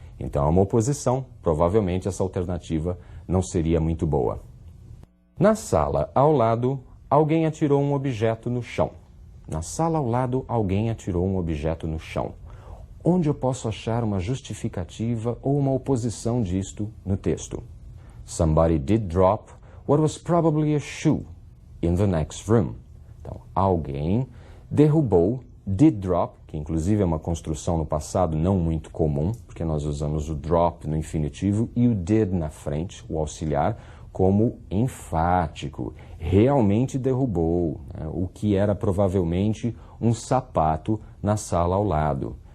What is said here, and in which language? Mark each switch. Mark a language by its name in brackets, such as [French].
[Portuguese] Então é uma oposição. Provavelmente essa alternativa não seria muito boa. Na sala ao lado, alguém atirou um objeto no chão. Na sala ao lado, alguém atirou um objeto no chão. Onde eu posso achar uma justificativa ou uma oposição disto no texto? [English] Somebody did drop what was probably a shoe in the next room. [Portuguese] Então, alguém derrubou, did drop, que inclusive é uma construção no passado não muito comum, porque nós usamos o drop no infinitivo e o did na frente, o auxiliar, como enfático. Realmente derrubou, né, o que era provavelmente um sapato na sala ao lado.